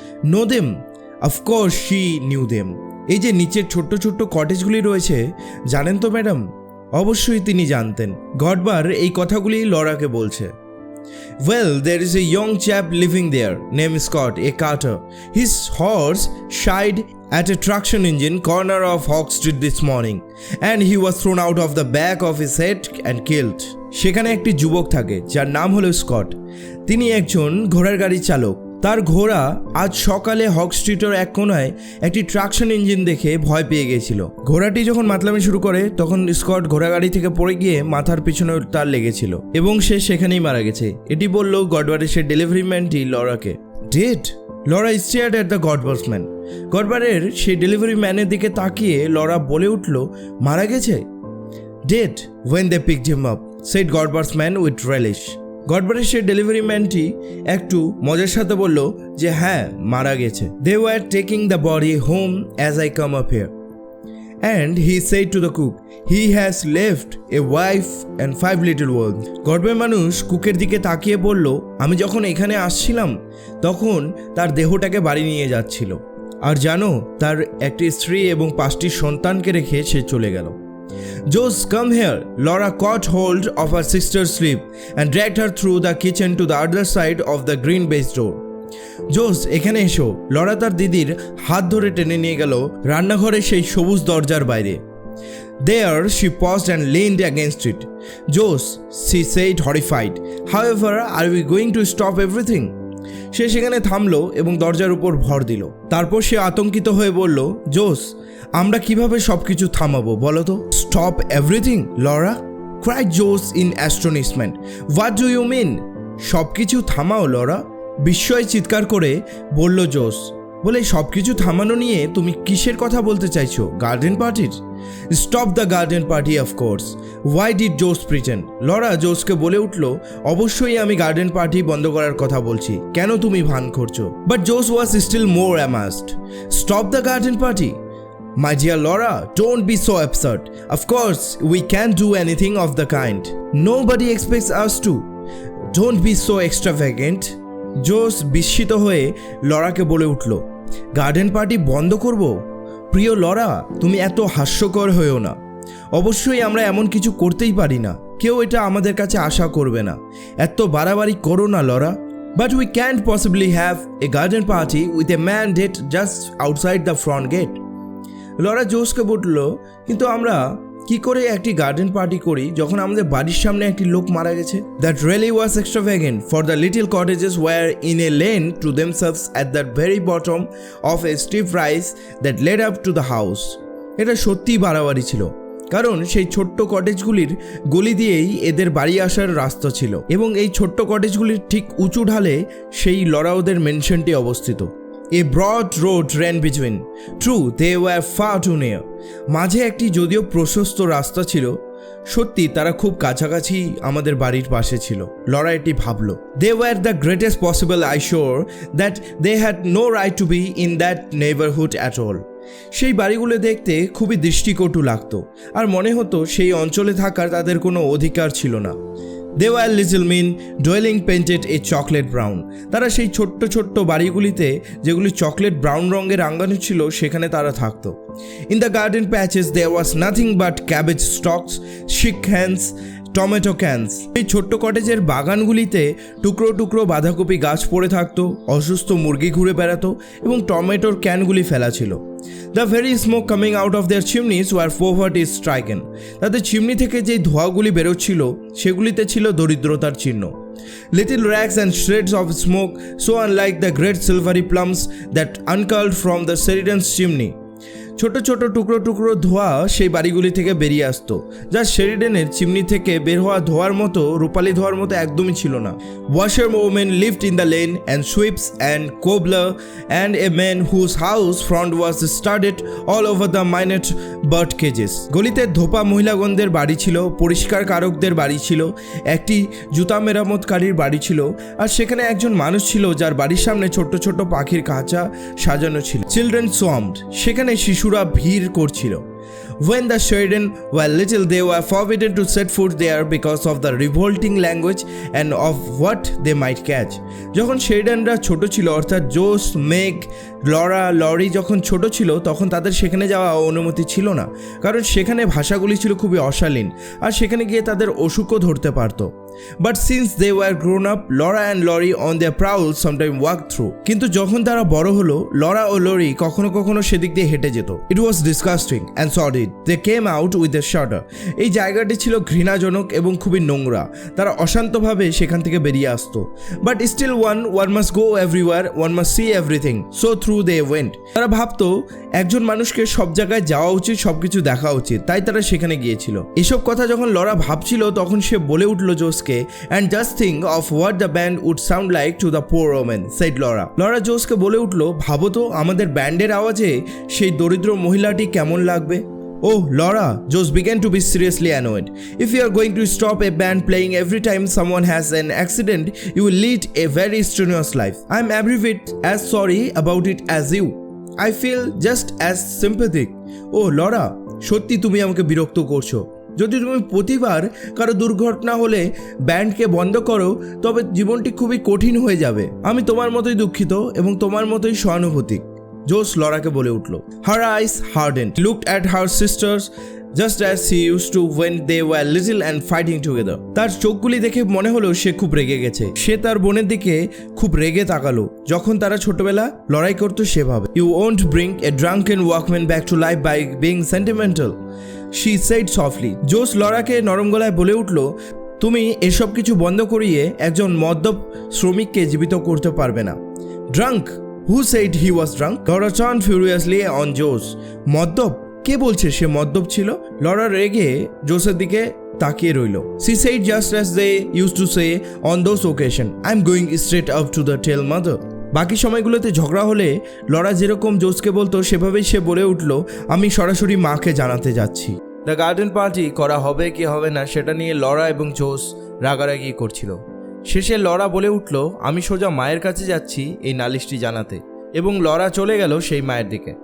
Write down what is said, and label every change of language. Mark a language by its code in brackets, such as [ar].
[en] Know them? Of course she knew them. [bn] এই যে নিচের ছোট্ট ছোট্ট কটেজগুলি রয়েছে, জানেন তো ম্যাডাম? অবশ্যই তিনি জানতেন। গডবার এই কথাগুলি লরাকে বলছে। [en] Well, there is a young chap living there, named Scott, a carter. His horse shied at a traction engine corner of Hawk Street this morning, and he was thrown out of the back of his head and killed. [bn] সেখানে একটি যুবক থাকে যার নাম হলো Scott. তিনি একজন ঘোড়ার গাড়ি চালক। তার ঘোড়া আজ সকালে হক স্ট্রিটের এক কোনায় একটি ট্রাকশন ইঞ্জিন দেখে ভয় পেয়ে গিয়েছিল। ঘোড়াটি যখন মাতলামি শুরু করে তখন স্কট ঘোড়া গাড়ি থেকে পড়ে গিয়ে মাথার পিছনে তার লেগেছিল এবং সে সেখানেই মারা গেছে। এটি বলল গডবারের সে delivery ম্যানটি লরাকে। Dead? [en] Laura stared at the Godber's man. [bn] গডবারের সেই ডেলিভারি ম্যানের দিকে তাকিয়ে লরা বলে উঠল, মারা গেছে? [en] Dead when they picked him up, said Godbar's man with relish. [bn] গডবারের সেই ডেলিভারি ম্যানটি একটু মজার সাথে বলল যে হ্যাঁ, মারা গেছে। [en] They were taking the body home as I come up here. And he said to the cook, he has left a wife and 5 little ones. [bn] গডবের মানুষ কুকের দিকে তাকিয়ে বলল, আমি যখন এখানে আসছিলাম তখন তার দেহটাকে বাড়ি নিয়ে যাচ্ছিল, আর জানো তার একটি স্ত্রী এবং 5টি সন্তানকে রেখে সে চলে গেল। [en] Joes, come here. Laura caught hold of her sister's sleeve and dragged her through the kitchen to the other side of the green baize door. [bn] জোস, এখানে এসো। লরা তার দিদির হাত ধরে টেনে নিয়ে গেল রান্নাঘরের সেই সবুজ দরজার বাইরে। [en] There she paused and leaned against it. Joes, she said horrified. However, are we going to stop everything? [bn] সে সেখানে থামলো এবং দরজার উপর ভর দিল। তারপর সে আতঙ্কিত হয়ে বলল, জোস, আমরা কিভাবে সব কিছু থামাবো বলো তো? [en] Stop everything, Laura, cried Joes in astonishment. What do you mean? [bn] সব কিছু থামাও লরা, বিস্ময়ে চিৎকার করে বলল জোস। বলে সব কিছু থামানো নিয়ে তুমি কিসের কথা বলতে চাইছো? গার্ডেন পার্টির? [en] Stop the garden party of course. Why did Jose pretend? [bn] লরা জোসকে বলে উঠল, অবশ্যই আমি গার্ডেন পার্টি বন্ধ করার কথা বলছি, কেন তুমি ভান করছো? [en] But Jose was still more amazed. Stop the garden party? My dear Laura, don't be so absurd. Of course, we can't do anything of the kind. Nobody expects us to. Don't be so extravagant. [bn] জোস বিস্মিত হয়ে লরাকে বলে উঠল, garden party বন্ধ করব? প্রিয় Laura, তুমি এত হাস্যকর হয়েও না। অবশ্যই আমরা এমন কিছু করতেই পারি না, কেউ এটা আমাদের কাছে আশা করবে না। এত বাড়াবাড়ি করো না Laura. [en] But we can't possibly have a garden party with a man dead just outside the front gate. [bn] Laura জোসকে বলল, কিন্তু আমরা কি করে একটি গার্ডেন পার্টি করি যখন আমাদের বাড়ির সামনে একটি লোক মারা গেছে? [en] That really was extravagant, for the little cottages were in a lane to themselves at the very bottom of a steep rise that led up to the house. [bn] এটা সত্যিই বাড়াবাড়ি ছিল, কারণ সেই ছোট্ট কটেজগুলির গলি দিয়েই এদের বাড়ি আসার রাস্তা ছিল এবং এই ছোট্ট কটেজগুলির ঠিক উঁচু ঢালে সেই লরা ওদের মেনশনটি অবস্থিত। [en] A broad road ran between. True, they were far too near. [bn] মাঝে একটি যদিও প্রশস্ত রাস্তা ছিল, সত্যি তারা খুব কাছাকাছি আমাদের বাড়ির পাশে ছিল। লরা এটি ভাবল। [en] They were the greatest possible, I sure that they had no right to be in that neighborhood at all. [bn] সেই বাড়িগুলো দেখতে খুবই দৃষ্টিকটু লাগতো আর মনে হতো সেই অঞ্চলে থাকার তাদের কোনো অধিকার ছিল না। [en] They were little mean dwelling painted a chocolate brown. [bn] তারা সেই ছোট্ট ছোট্ট বাড়িগুলিতে যেগুলি চকলেট ব্রাউন রঙের রাঙানো ছিল সেখানে তারা থাকতো। [en] In the garden patches there was nothing but cabbage stalks, chick hens, tomato cans. [bn] এই ছোট্ট কটেজের বাগানগুলিতে টুকরো টুকরো বাঁধাকপি গাছ পড়ে থাকতো, অসুস্থ মুরগি ঘুরে বেড়াতো এবং টমেটোর ক্যানগুলি ফেলা ছিল। [en] The very smoke coming out of their chimneys were poverty stricken. [bn] তাদের চিমনি থেকে যে ধোঁয়াগুলি বেরোচ্ছিল সেগুলিতে ছিল দরিদ্রতার চিহ্ন। [en] Little rags and shreds of smoke, so unlike the great silvery plums that uncurled from the Sheridan's chimney. [bn] ছোট ছোট টুকরো টুকরো ধোঁয়া সেই বাড়িগুলি থেকে বেরিয়ে আসতো, যা শেরিডেনের চিমনি থেকে বের হওয়া ধোঁয়ার মতো রূপালি ধোঁয়ার মতো একদমই ছিল না। [en] Washer women lived in the lane and sweeps and cobbler and a man whose house front was started all over the minute bird cages. [bn] গলিতে ধোপা মহিলাগণদের বাড়ি ছিল, পরিষ্কার কারকদের বাড়ি ছিল, একটি জুতা মেরামতকারীর বাড়ি ছিল, আর সেখানে একজন মানুষ ছিল যার বাড়ির সামনে ছোট্ট ছোট্ট পাখির খাঁচা সাজানো ছিল। [en] children swarmed, [bn] সেখানে শিশুরা ভিড় করছিল। [en] When the children were little, they were forbidden to set foot there because of the revolting language and of what they might catch. [bn] যখন শেরিডানরা ছোট ছিল, অর্থাৎ জোস, মেগ, লরা, লরি যখন ছোট ছিল তখন তাদের সেখানে যাওয়া অনুমতি ছিল না, কারণ সেখানে ভাষাগুলি ছিল খুবই অশালীন আর সেখানে গিয়ে তাদের অসুখও ধরতে পারত। [en] But since they were grown up, Laura and Lori on their prowls sometimes walked through. [bn] কিন্তু যখন তারা বড় হলো, লরা ও লরি কখনো কখনো সেদিক দিয়ে হেঁটে যেত। [en] It was disgusting and sordid. They came out with a shudder. [bn] এই জায়গাটি ছিল ঘৃণাজনক এবং খুবই নোংরা, তারা অশান্তভাবে সেখান থেকে বেরিয়ে আসতো। [en] But still one must go everywhere, one must see everything. So through they went. [bn] তারা ভাবতো একজন মানুষকে সব জায়গায় যাওয়া উচিত, সবকিছু দেখা উচিত, তাই তারা সেখানে গিয়েছিল। এসব কথা যখন লরা ভাবছিল তখন সে বলে উঠল জোসকে, [en] and just think of what the band would sound like to the poor woman, said Laura. [bn] Laura জোসকে বলে উঠল, ভাবো তো আমাদের ব্যান্ডের আওয়াজে সেই দরিদ্র মহিলাটি কেমন লাগবে। [en] Oh, Laura, Joes began to be seriously annoyed. If you are going to stop a band playing every time someone has an accident, you will lead a very strenuous life. I am every bit as sorry about it as you. I feel just as sympathetic. Oh, Laura, [bn] সত্যি তুমি আমাকে বিরক্ত করছো। যদি তুমি প্রতিবার কারো দুর্ঘটনা হলে ব্যান্ডকে বন্ধ করো তবে জীবনটি খুবই কঠিন হয়ে যাবে। আমি তোমার মতোই দুঃখিত এবং তোমার মতোই সহানুভূতিক, জোস লরাকে বলে উঠল। [en] Her eyes hardened, looked at her sisters just as she used to when they were little and fighting together. [bn] তার চোখগুলি দেখে মনে হলো সে খুব রেগে গেছে। সে তার বোনের দিকে খুব রেগে তাকালো যখন তারা ছোটবেলা লড়াই করতো সেভাবে। [en] You won't bring a drunken workman back to life by being sentimental, she said softly. [bn] জোস লরাকে নরম গলায় বলে উঠল, তুমি এসব কিছু বন্ধ করিয়ে একজন মদ্যপ শ্রমিককে জীবিত করতে পারবে না। [en] Drunk? Who said he was drunk? Laura turned furiously on Jose. [bn] মদ্যপ? কে বলছে সে মদ্যপ ছিল? লরা রেগে জোসের দিকে তাকিয়ে রইল। [en] She said just as they used to say on those occasions, I'm going straight up to the tell mother. [bn] বাকি সময়গুলোতে ঝগড়া হলে লরা যেরকম জোসকে বলতো সেভাবেই সে বলে উঠল, আমি সরাসরি মাকে জানাতে যাচ্ছি। দ্য গার্ডেন পার্টি করা হবে কি হবে না সেটা নিয়ে লরা এবং জোস রাগারাগি করছিল। শেষে লরা বলে উঠল, আমি সোজা মায়ের কাছে যাচ্ছি এই নালিশটি জানাতে, এবং লরা চলে গেল সেই মায়ের দিকে।